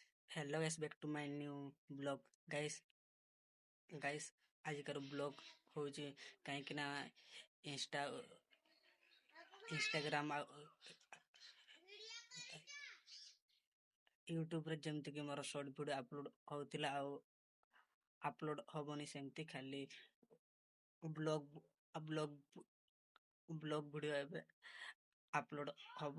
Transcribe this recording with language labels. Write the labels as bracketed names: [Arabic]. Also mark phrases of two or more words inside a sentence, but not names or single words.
[English] Hello guys, back to my new blog. [Odia] guys ଆଜିକାର ବ୍ଲଗ ହଉଛି କାହିଁକି ନା ଇନଷ୍ଟାଗ୍ରାମ ଆଉ ୟୁଟ୍ୟୁବରେ ଯେମିତିକି ମୋର [English] short video upload [Odia] ହଉଥିଲା ଆଉ ଅପଲୋଡ଼ ହବନି, ସେମିତି ଖାଲି [English] blog blog blog video [Odia] ଏବେ ଅପଲୋଡ଼ ହବ।